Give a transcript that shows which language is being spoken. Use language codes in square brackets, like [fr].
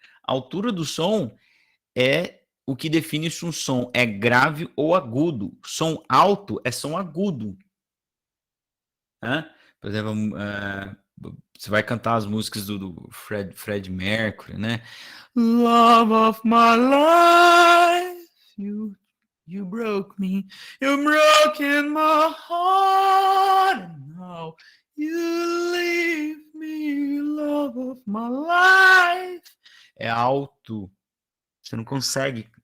[pt] A altura do som é o que define se um som é grave ou agudo. Som alto é som agudo. Né? Por exemplo, você vai cantar as músicas do Fred Mercury, né? [en] Love of my life, you broke me, you broke in my heart, and now you leave me, love of my life. [pt] É alto, você não consegue.